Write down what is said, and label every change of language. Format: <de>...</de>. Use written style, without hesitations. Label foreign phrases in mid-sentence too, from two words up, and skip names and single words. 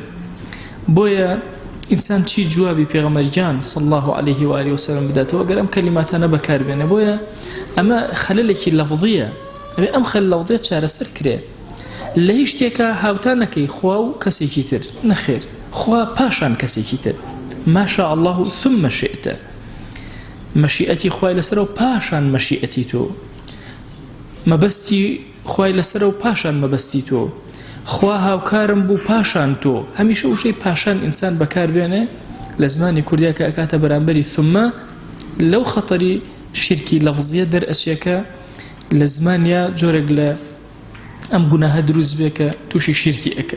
<ckb>بۆیە ئینسان چی جوابی پێغەمبەریان</ckb> <ar>صلی الله عليه و آله وسلم</ar> <ckb>بداتەوە ئەگەر ئەم کەلیماتانە بەکاربێنێ. بۆیە ئەمە خەلەلێکی لەفظیە، ئەبێ ئەم خەلە لەفظیە چارەسەر کرێ. لە هیچ شتێکە هاوتان نەکەی خوا و کەسێکی تر، نەخێر، خوا پاشان کەسێکی تر،</ckb> <ar>ماشاء الله ثم شئت،</ar> <ckb>مەشیئەتی خوای لەسەر و پاشان مەشیئەتی تۆ، مەبەستی خوای لەسەر و پاشان مەبەستی تۆ، خوا هاوکارم بوو پاشان تۆ. هەمیشە وشەی پاشان ئینسان بەکاربێنێ لە زمانی کوردیا کە ئەکاتە بەرامبەری ثمە، لەو خەتەری شیرکی لەفزیە دەرئەچێکە لە زمانیا جۆرێک لە ئەم گوناهە دروست بێ کە تووشی شیرکی ئەکە.</ckb>